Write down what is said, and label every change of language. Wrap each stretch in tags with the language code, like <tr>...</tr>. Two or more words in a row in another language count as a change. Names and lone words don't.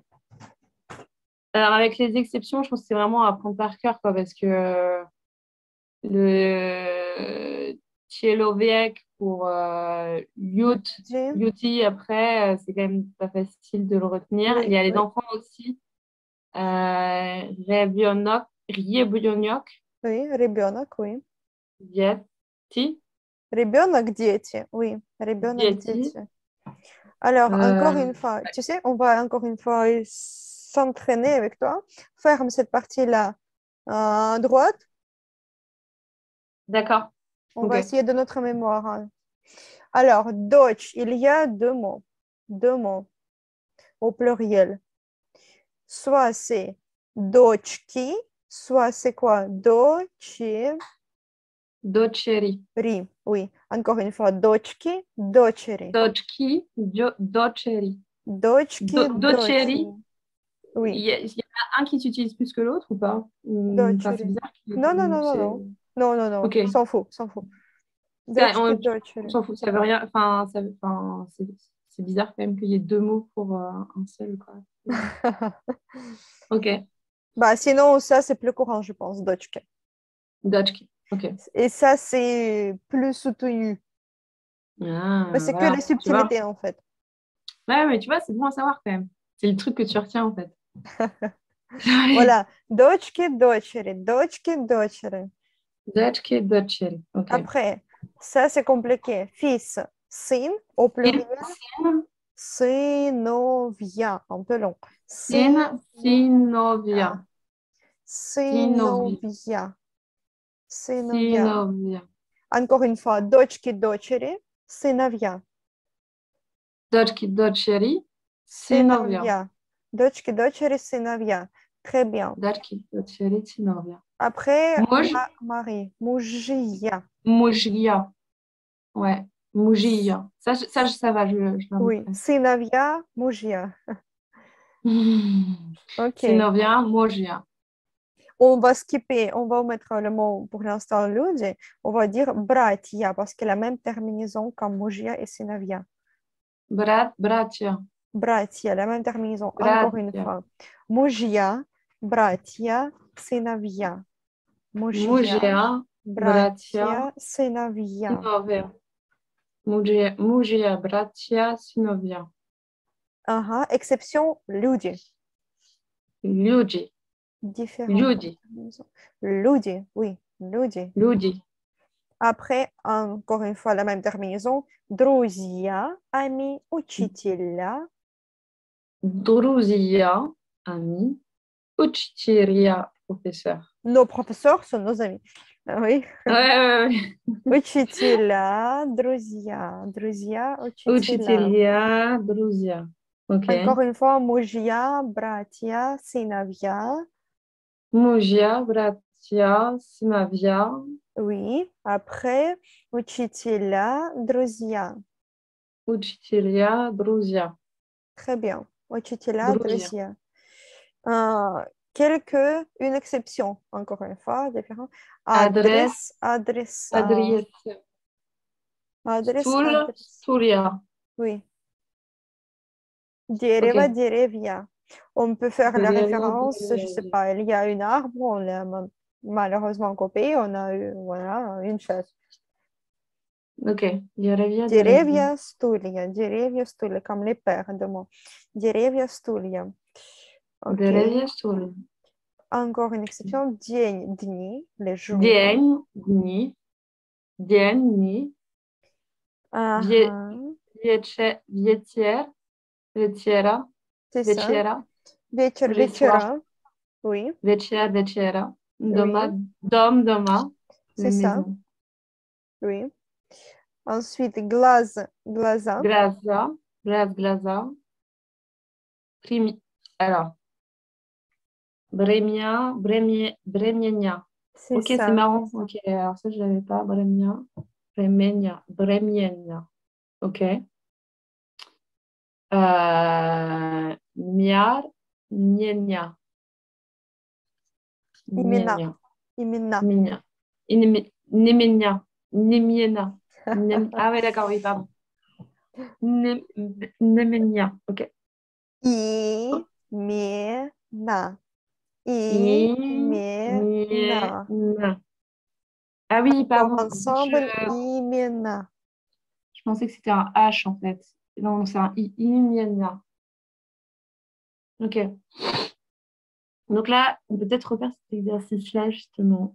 <fr>Alors, avec les exceptions, je pense que c'est vraiment à apprendre par cœur, quoi, parce que le Tchéloviec pour Jim? Yuti, après, c'est quand même pas facile de le retenir. Il Oui, y a les oui, enfants aussi.</fr> <ru>ребёнок, ребёнок,</ru> <fr>oui,</fr> <ru>ребенок, oui. Dieti, Ребенок, дети, oui, ребенок, Dieti. дети.</ru> <fr>Alors, encore Euh, une fois, tu sais, on va encore une fois s'entraîner avec toi. Ferme cette partie-là à droite. d'accord. On Ok. va essayer de notre mémoire, hein. Alors, dочь, il y a deux mots au pluriel. Soit c'est дочки, soit c'est quoi?</fr> <ru>Дочери. Doceri.</ru> <fr>Oui, encore une fois,</fr> <ru>дочки, дочери. Дочки, дочери. Дочки, Doceri, дочери.</ru> <fr>Oui, il y en a un qui s'utilise plus que l'autre ou pas? Enfin, c'est</fr> <ru>дочери.</ru> <fr>bizarre qu'il y ait Non, non, non, non, c'est... non. Non, non, non. Ok. S'en fout, s'en fout. On</fr> <ru>Дочки, дочери.</ru> <fr>s'en fout, ça veut rien. Enfin, c'est bizarre quand même qu'il y ait deux mots pour un seul, quoi. Ok. Bah, sinon, ça, c'est plus courant, je pense, дочки.</fr> <ru>Dochki. Ok.</ru> <fr>Et ça, c'est plus soutenu. Mais Ah, c'est que la voilà. Tu vois? subtilité, en fait. Ouais, mais tu vois, c'est bon à savoir quand même. C'est le truc que tu retiens en fait. Voilà.</fr> <ru>Дочки, дочери, дочки, дочери. Дочки, дочери.</ru> <fr>Ok. Après, ça, c'est compliqué. Fils, сын, au</fr> <ru>Sin,</ru> <fr>pluriel, сыновья. Un peu long.</fr> <ru>сын, сыновья. Сыновья. Sinovia. Сыновья. Сыновья. Sinovia.</ru> <fr>Encore une fois,</fr> <ru>дочки, дочери, сыновья. Дочки, дочери. Сыновья. Сыновья. Дочки, дочери, сыновья.</ru> <fr>Très bien.</fr> <ru>Дочки, дочери, сыновья.</ru> <fr>Après,</fr> <ru>Muj,</ru> <fr>Marie, мужья. mujia. Ouais. Mujia. Ça va, je Oui, l'invoquerai.</fr> <ru>сыновья, мужья.</ru> <fr>OK.</fr> <ru>Сыновья, Могия.</ru> <fr>On va skipper, on va mettre le mot pour l'instant люди. On va dire братья parce que la même terminaison comme мужья et сыновья.</fr> <ru>Братья. Братья,</ru> <fr>la même terminaison. Encore une</fr> <ru>Братья. fois. Мужья, братья, сыновья. Мужья, Мужья, братья, братья, сыновья. сыновья. Мужья, братья, сыновья. Ага. Exception, люди. Люди.</ru> <fr>Différentes</fr> <ru>Люди. terminaisons. Люди, oui, люди. Люди.</ru> <fr>Après, encore une fois, la même terminaison.</fr> <ru>Друзья, amis, учителя. Друзья,</ru> <fr>amis. Учителя, professeur. Nos professeurs sont nos amis. Oui. Ouais, ouais, ouais.</fr> <ru>Учителя, друзья, друзья, учителя. Учителя, друзья.</ru> <fr>Ok. Encore une fois,</fr> <ru>мужья, братья, сыновья. Мужья, братья, сыновья.</ru> <fr>Oui. Après,</fr> <ru>учителя, друзья. Учителя, друзья.</ru> <fr>Très bien.</fr> <ru>Учителя, Друзья. друзья.</ru> <fr>Une exception, encore une fois, différent.</fr> <ru>Адрес,</ru> <fr>Adresse,</fr> <ru>адрес. Стул,</ru> <fr>adresse.</fr> <ru>стулья.</ru> <fr>Oui. Ok.</fr> <ru>Дерево, деревья.</ru> <fr>On peut faire la</fr> <ru>Деревья,</ru> <fr>référence, je sais</fr> <ru>деревья.</ru> <fr>pas, il y a un arbre, on l'a malheureusement coupé, on a eu, voilà, une chaise.</fr> <ru>Ok. Деревья, деревья. Деревья, стулья,</ru> <fr>comme les pères de mots.</fr> <ru>Деревья, стулья.</ru> <fr>Ok.</fr> <ru>Деревья, стулья.</ru> <fr>Encore une exception,</fr> <ru>день, дни,</ru> <fr>les jours.</fr> <ru>День, дни. День, дни. Ве- Ага, Ветер, вечера,</ru> <fr>c'est ça.</fr> <ru>вечера. Вечер,</ru> <fr>Le soir.</fr> <ru>вечера. Oui, Вечер, вечера. Дома,</ru> <fr>oui,</fr> <ru>дом, дома.</ru> <fr>c'est Les ça. maisons. Oui. Ensuite,</fr> <ru>глаз, глаза. Глаза, глаза.</ru> <fr>Alors, Brémia. C'est Ok, c'est ça. marrant. Ok, alors ça, je l'avais pas.</fr> <ru>Brémienia. Ok. Миар, Ниения. Имена. Nienia. Имена. Миня. Немения. Немиена.</ru> <fr>Ah ouais, d'accord, oui, pardon.</fr> <ru>Nemenia.</ru> <fr>Ok.</fr> <ru>Имена. Имена.</ru> <fr>Imiena. Ah oui, Encore pardon. ensemble, имена. Je pensais que c'était un H en fait. Non, c'est un I. Imiena. Ok. Donc là, on peut peut-être refaire cet exercice-là justement.</fr>